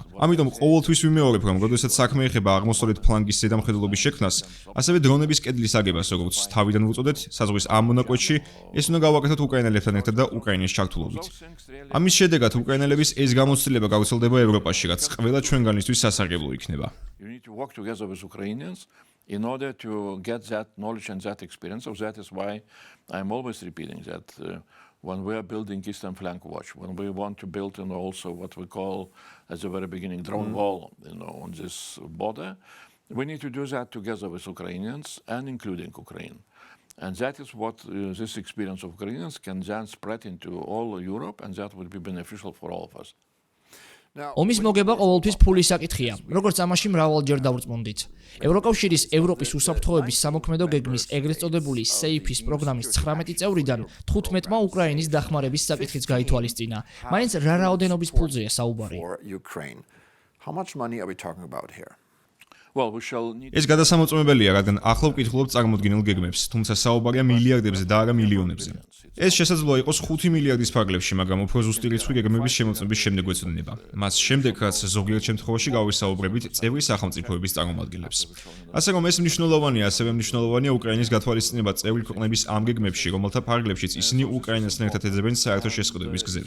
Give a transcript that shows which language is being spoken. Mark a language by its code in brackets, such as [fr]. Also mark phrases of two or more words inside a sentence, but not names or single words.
[ka] ამიტომ ყოველთვის ვიმეორებ, რომ როდესაც საქმე ეხება აღმოსავლეთ ფლანგის ზედამხედველობის შექმნას, ასევე დრონების კედლის აგებას, როგორც თავიდან ვუწოდეთ, საზღვის ამ მონაკვეთში, ეს უნდა გავაკეთოთ უკრაინელებთან ერთად და უკრაინის ჩართულობით. ამის შედეგად უკრაინელების ეს გამოცდილება გავრცელდება ევროპაში, რაც ყველა ჩვენგანისთვის სასარგებლო იქნება. [en] You need to work together with Ukrainians in order to get that knowledge and that experience. So that is why I'm always repeating that when we are building Eastern Flank Watch, when we want to build also what we call, at the very beginning, drone wall on this border, we need to do that together with Ukrainians and including Ukraine. And that is what this experience of Ukrainians can then spread into all Europe, and that would be beneficial for all of us. [ka] ომის მოგება ყოველთვის ფულის საკითხია, როგორც ამაში მრავალჯერ დავწმუნდით. ევროკავშირის ევროპის უსაფრთხოების სამოქმედო გეგმის ეგრეთ წოდებული SAFE-ის პროგრამის 19 წევრიდან 15-მა უკრაინის დახმარების საკითხიც გაითვალისწინა. მაინც რა რაოდენობის ფულზეა საუბარი? [en] How much money are we talking about here? Well, we shall need [ka] ეს გადასამოწმებელია, რადგან ახლა ვკითხულობთ წარმოდგენილ გეგმებს, თუმცა საუბარია მილიარდებზე და არა მილიონებზე. ეს შესაძლოა იყოს 5 მილიარდის ფარგლებში, მაგრამ უფრო ზუსტი რიცხვი გეგმების შემოწმების შემდეგ ეცოდინება. მას შემდეგ, რაც ზოგიერთ შემთხვევაში გავისაუბრებით წევრი სახელმწიფოების წარმომადგენლებს. ასე რომ ეს მნიშვნელოვანია, ასევე მნიშვნელოვანია უკრაინის გათვალისწინება წევრი ქვეყნების ამ გეგმებში, რომელთა ფარგლებშიც ისინი უკრაინასთან ერთად ეძებენ საერთო შესყიდვების გზებს.